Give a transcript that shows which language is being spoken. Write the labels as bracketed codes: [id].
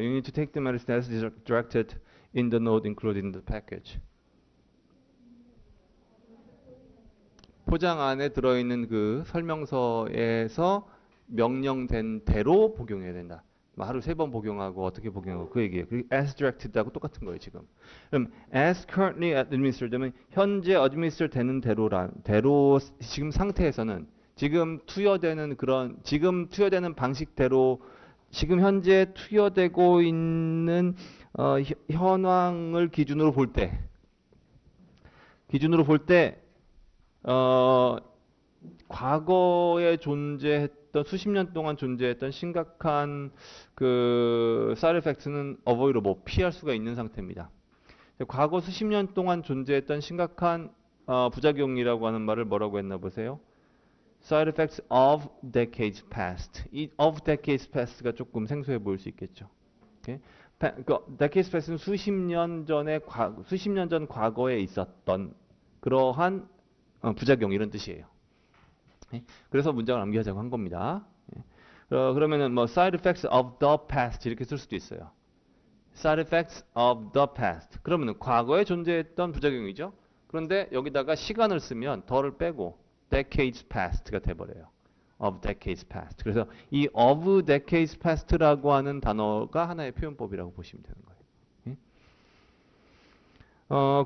[en] You need to take the medicine as directed in the note included in the package. [ko] 포장 안에 들어있는 그 설명서에서 명령된 대로 복용해야 된다. 하루 3번 복용하고 어떻게 복용하고 그 얘기예요. 그리고 [en] as directed [ko] 하고 똑같은 거예요 지금. 그럼 [en] as currently administered [ko] 되면 현재 administer 되는 대로 지금 상태에서는 지금 투여되는 방식대로 지금 현재 투여되고 있는 현황을 기준으로 볼 때 과거에 존재했던 수십 년 동안 존재했던 심각한 그 side effects는 avoidable 피할 수가 있는 상태입니다. 과거 수십 년 동안 존재했던 심각한 부작용이라고 하는 말을 뭐라고 했나 보세요? [en] Side effects of decades past. [ko] 이 [en] of decades past [ko] 가 조금 생소해 보일 수 있겠죠. [en] Okay? decades past [ko] 는 수십 년 전 과거에 있었던 그러한 부작용 이런 뜻이에요. 그래서 문장을 암기하자고 한 겁니다. 그러면은 뭐 [en] side effects of the past [ko] 이렇게 쓸 수도 있어요. [en] side effects of the past. [ko] 그러면은 과거에 존재했던 부작용이죠. 그런데 여기다가 시간을 쓰면 더를 빼고 [en] decades past [ko] 가 돼버려요. [en] of decades past. [ko] 그래서 이 [en] of decades past [ko] 라고 하는 단어가 하나의 표현법이라고 보시면 되는 거예요.